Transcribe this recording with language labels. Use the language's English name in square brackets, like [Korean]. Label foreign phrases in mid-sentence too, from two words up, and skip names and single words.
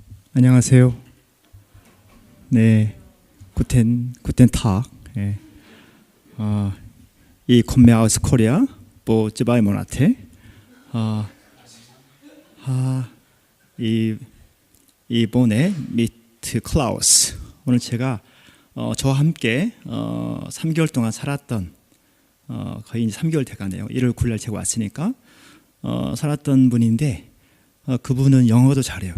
[Korean] 안녕하세요. 네, [German] guten Tag. [Korean] 예. [German] Ich komme aus Korea, wo zwei Monate. [Korean] 아, 이번에 mit Klaus. 오늘 제가 저와 함께 3개월 동안 살았던 거의 이제 3개월 돼가네요. 1월 9일 날 제가 왔으니까 살았던 분인데 그분은 영어도 잘해요.